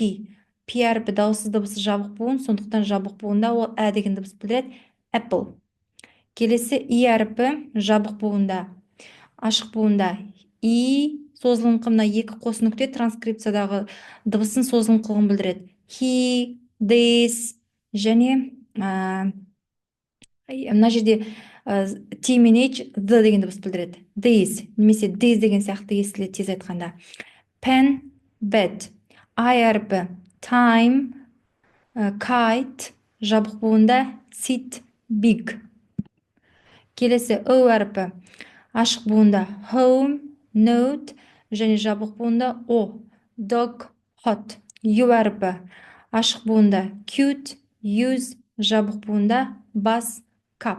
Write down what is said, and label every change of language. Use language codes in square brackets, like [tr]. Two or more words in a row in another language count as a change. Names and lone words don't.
[kk] P әріпі дауыссыз дыбысы жабық буын, сондықтан жабық буында ол ә деген дыбыс білдіреді. [en] Apple. [kk] Келесі И әріпі жабық буында. Ашық буында И созылыңқы, мына екі қос нүкте транскрипциядағы дыбысын созылыңқылығын білдіреді. [en] He, this [kk] және мына жерде T мен H, the деген дыбыс білдіреді. This, немесе this деген сияқты естіледі тез айтқанда. [en] Pen, bed. I әріпі. Time, kite, [kk] жабық буында [en] sit, big. [kk] Келесі О әріпі. Ашық буында [en] home, note, [kk] және жабық буында О. [en] Dog, hot. [kk] Ю әріпі. Ашық буында [en] cute, use, [kk] жабық буында бас, cup.